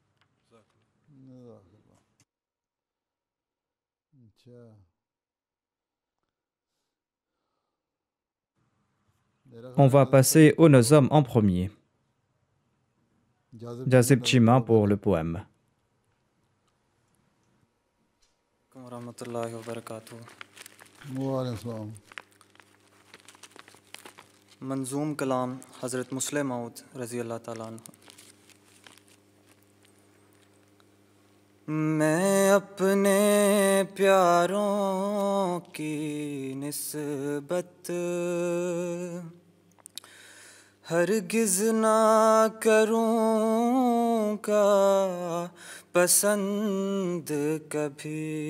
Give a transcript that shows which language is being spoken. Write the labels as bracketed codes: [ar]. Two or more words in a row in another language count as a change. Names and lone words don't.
[fr] On va passer au Nazam en premier. Jazib Chima pour le poème. [ur] منظوم کلام حضرت مصلح موعود رضی اللہ تعالیٰ عنہ. میں اپنے پیاروں کی نسبت ہرگز نہ کروں گا پسند کبھی.